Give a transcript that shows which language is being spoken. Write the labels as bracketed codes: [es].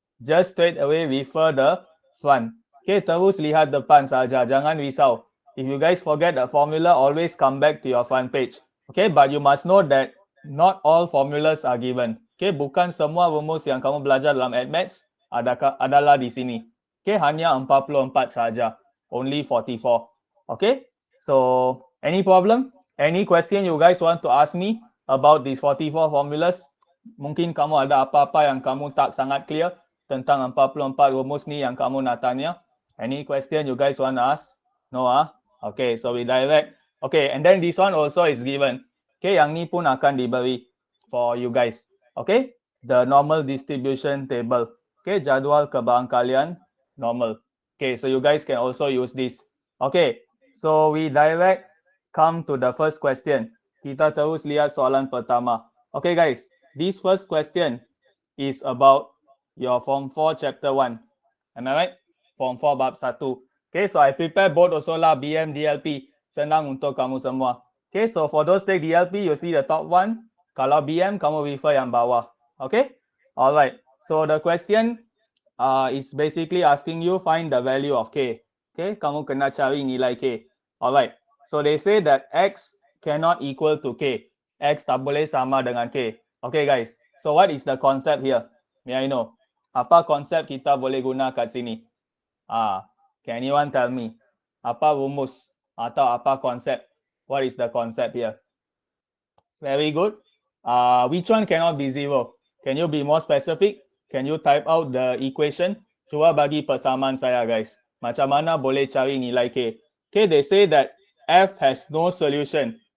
[en] Just straight away refer the front. Okay, [ms] terus lihat depan saja. Jangan risau. [en] If you guys forget the formula, always come back to your front page. Okay, but you must know that not all formulas are given. [ms] Okay, bukan semua rumus yang kamu belajar dalam maths adalah di sini. Okay, hanya 44 saja. [en] Only 44. Okay, so any problem? Any question you guys want to ask me about these 44 formulas? [ms] Mungkin kamu ada apa-apa yang kamu tak sangat clear tentang 44 rumus ni yang kamu nak tanya? [en] Any question you guys want to ask? No Okay, so we direct. Okay, and then this one also is given. Okay, [ms] yang ni pun akan diberi [en] for you guys. Okay, the normal distribution table. Okay, [ms] jadual kebarangkalian normal. [en] Okay, so you guys can also use this. Okay, so we direct come to the first question. [ms] Kita terus lihat soalan pertama. [en] Okay guys, this first question is about your Form 4 Chapter 1. Am I right? Form 4 bab 1. Okay, so I prepare both also lah, BM, DLP. [ms] Senang untuk kamu semua. [en] Okay, so for those take DLP, you see the top one. [ms] Kalau BM, kamu refer yang bawah. Okay? [en] Alright, so the question is basically asking you find the value of K. Okay, [ms] kamu kena cari nilai K. [en] Alright, so they say that X cannot equal to K. [ms] X tak boleh sama dengan K. [en] Okay guys, so what is the concept here? May I know? [ms] Apa konsep kita boleh guna kat sini? [en] Can anyone tell me? [ms] Apa rumus atau apa konsep? [en] What is the concept here? Very good. Which one cannot be zero? Can you be more specific? Can you type out the equation? [ms] Cuba bagi persamaan saya guys. Macam mana boleh cari nilai K? [en] Okay, they say that F has no solution.